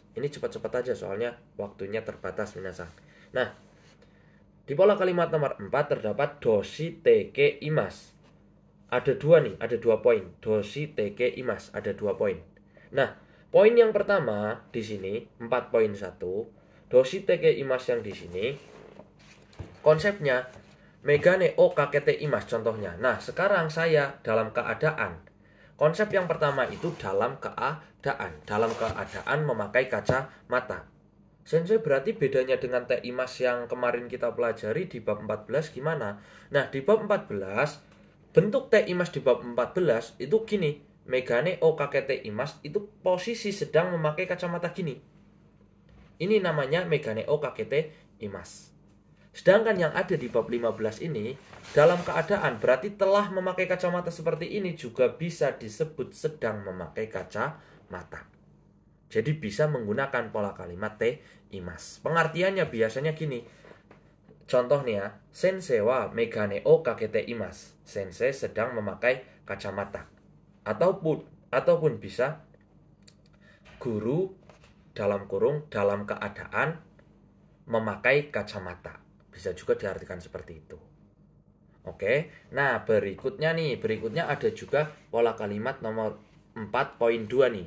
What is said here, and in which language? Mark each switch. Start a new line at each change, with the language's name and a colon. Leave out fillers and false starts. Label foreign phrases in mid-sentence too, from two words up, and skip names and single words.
Indonesian: Ini cepat-cepat aja soalnya waktunya terbatas minasan. Nah, di pola kalimat nomor 4 terdapat
Japanese: 動詞てけいます.
Indonesian: Ada dua nih, ada 2 poin.
Japanese: 動詞てけいます,
Indonesian: ada 2 poin. Nah, poin yang pertama di sini 4.1,
Japanese: 動詞てけいます
Indonesian: yang di sini konsepnya
Japanese: 眼鏡をかけています
Indonesian: contohnya. Nah, sekarang saya dalam keadaan. Konsep yang pertama itu dalam keadaan memakai kacamata. Sensei, berarti bedanya dengan
Japanese: ています
Indonesian: yang kemarin kita pelajari di bab 14 gimana? Nah, di bab 14 bentuk
Japanese: ています
Indonesian: di bab 14 itu gini.
Japanese: 眼鏡をかけています
Indonesian: itu posisi sedang memakai kacamata gini. Ini namanya
Japanese: 眼鏡をかけています.
Indonesian: Sedangkan yang ada di bab 15 ini dalam keadaan berarti telah memakai kacamata seperti ini juga bisa disebut sedang memakai kacamata. Jadi bisa menggunakan pola kalimat
Japanese: ています.
Indonesian: Pengertiannya biasanya gini. Contoh nih ya,
Japanese: 先生は眼鏡をかけています.
Indonesian: Sensei sedang memakai kacamata. Ataupun bisa guru dalam kurung dalam keadaan memakai kacamata. Bisa juga diartikan seperti itu. Oke, nah berikutnya ada juga pola kalimat nomor 4.2 nih.